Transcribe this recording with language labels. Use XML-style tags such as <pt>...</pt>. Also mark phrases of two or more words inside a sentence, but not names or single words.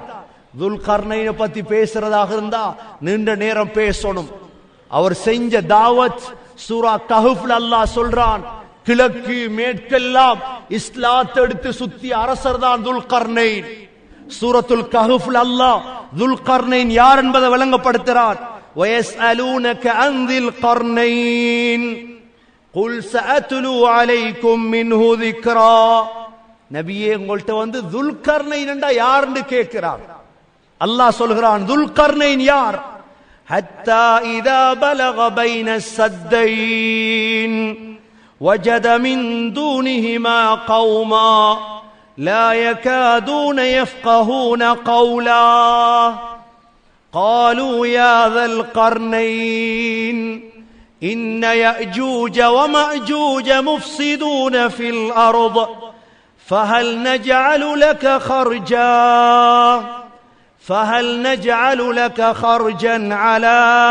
<ta>துல்கர்னைனை பத்தி பேசுறதாக இருந்தா நீண்ட நேரம் பேசணும். அவர் செஞ்ச தாவத் சூரா கஹ்ஃப்ல அல்லாஹ் சொல்றான், கிழக்கு மேற்கெல்லாம் இஸ்லாத்தை எடுத்து சுத்தி அரசர் தான் துல்கர்னைன். சூரத்துல் கஹ்ஃப்ல அல்லாஹ் துல்கர்னைன் யார் என்பதை விளங்கப்படுத்துறான்.</ta> <ar>وَيَسْأَلُونَكَ عَنْ ذِي الْقَرْنَيْنِ قُلْ سَأَتْلُو عَلَيْكُمْ مِنْهُ ذِكْرًا.</ar> <ta>நபியே, உங்கள்ட்ட வந்து துல்கர்னைன் என்றா யாருன்னு கேட்கிறார். அல்லாஹ் சொல்கிறான், துல்கர்னைன் யார்?</ta> <ar>حَتَّى إِذَا بَلَغَ بَيْنَ السَّدَّيْنِ وَجَدَ مِنْ دُونِهِمَا قَوْمًا لَا يَكَادُونَ يَفْقَهُونَ قَوْلًا قالوا يا ذا القرنين إن يأجوج ومأجوج مفسدون في الأرض فهل نجعل لك خرجا على</ar>